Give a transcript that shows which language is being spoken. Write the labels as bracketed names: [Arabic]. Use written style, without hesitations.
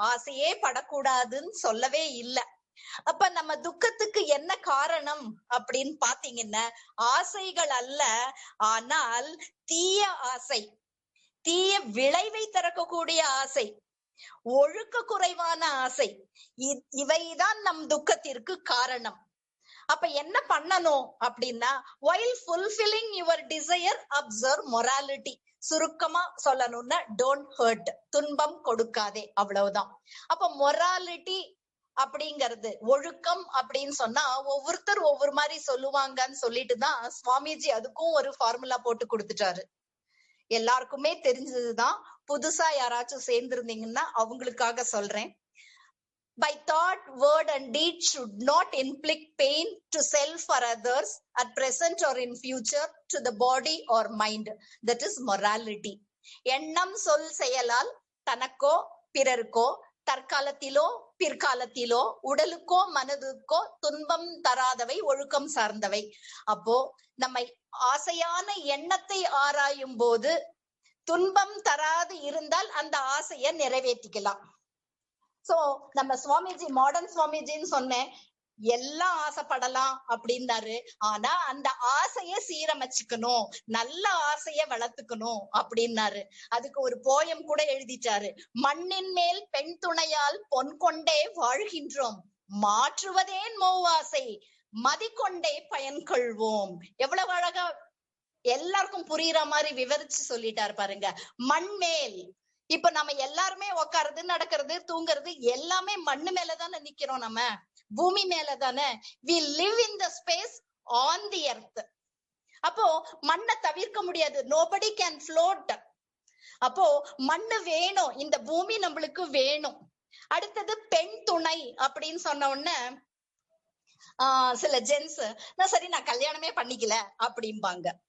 [Tamil] ஆசையே படக்கூடாதுன்னு சொல்லவே இல்லை. அப்ப நம்ம துக்கத்துக்கு என்ன காரணம் அப்படின்னு பாத்தீங்கன்னா, ஆசைகள் அல்ல, ஆனால் தீய ஆசை, தீய விளைவை தரக்கூடிய ஆசை, ஒழுக்க குறைவான ஆசை, இவைதான் நம் துக்கத்திற்கு காரணம். அப்ப என்ன பண்ணணும் அப்படின்னா, [English] while fulfilling your desire, observe morality. [Tamil] சுருக்கமா சொல்லணும்னா [English] don't hurt, [Tamil] துன்பம் கொடுக்காதே, அவ்வளவுதான். அப்ப மொராலிட்டி அப்படிங்கிறது, ஒழுக்கம் அப்படின்னு சொன்னா ஒவ்வொருத்தர் ஒவ்வொரு மாதிரி சொல்லுவாங்கன்னு சொல்லிட்டுதான் சுவாமிஜி அதுக்கும் ஒரு ஃபார்முலா போட்டு கொடுத்துட்டாரு. எல்லாருக்குமே தெரிஞ்சதுதான். புதுசா யாராச்சும் சேர்ந்திருந்தீங்கன்னா அவங்களுக்காக சொல்றேன். [English] By thought, word and deed should not inflict pain to self or others at present or in future, to the body or mind. That is morality. [Tamil] எண்ணம் சொல் செயலால் தனக்கோ பிறருக்கோ தற்காலத்திலோ பிற்காலத்திலோ உடலுக்கோ மனதுக்கோ துன்பம் தராதவை ஒழுக்கம் சார்ந்தவை. அப்போ நம்மை ஆசையான எண்ணத்தை ஆராயும் போது துன்பம் தராது இருந்தால் அந்த ஆசையை நிறைவேற்றிக்கலாம். சோ நம்ம சுவாமிஜி, மாடர்ன் சுவாமிஜின்னு சொன்னேன், எல்லாம் ஆசைப்படலாம் அப்படின்னாரு. ஆனா அந்த ஆசைய சீரமைச்சுக்கணும், நல்ல ஆசைய வளர்த்துக்கணும் அப்படின்னாரு. அதுக்கு ஒரு போயம் கூட எழுதிட்டாரு. மண்ணின் மேல் பெண் துணையால் பொன் கொண்டே வாழ்கின்றோம், மாற்றுவதேன் மோவாசை, மதிக்கொண்டே பயன் கொள்வோம். எவ்வளவு அழகா எல்லாருக்கும் புரியுற மாதிரி விவரிச்சு சொல்லிட்டாரு பாருங்க. மண் மேல், இப்ப நம்ம எல்லாருமே உட்காருது, நடக்கிறது, தூங்குறது எல்லாமே மண்ணு மேலதானே நிக்கிறோம், நம்ம பூமி மேலதானே. [English] we live in the space on the earth. [Tamil] அப்போ மண்ணை தவிர்க்க முடியாது, [English] nobody can float. [Tamil] அப்போ மண்ணு வேணும், இந்த பூமி நம்மளுக்கு வேணும். அடுத்தது பெண் துணை அப்படின்னு சொன்ன உடனே சில ஜென்ஸ், சரி நான் கல்யாணமே பண்ணிக்கல அப்படிம்பாங்க.